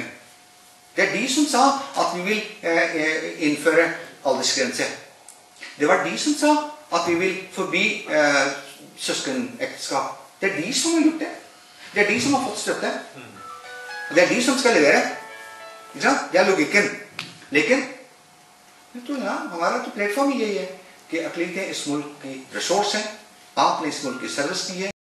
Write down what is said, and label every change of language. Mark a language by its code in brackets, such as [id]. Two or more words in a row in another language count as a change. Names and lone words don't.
[no] Det er de som sa at vi vil innføre aldersgrense. Det var de som sa at vi vil forbi søskenekteskap. Det er de som har gjort det. Det er de som har fått støtte. Det er de som skal levere. Det er logikken. [ur] Lekin تو ہمارا تو پلیٹ فارم یہی ہے کہ اقلیتیں اس ملک کی ریسورس ہیں, آپ نے اس ملک کی سروس کی ہے.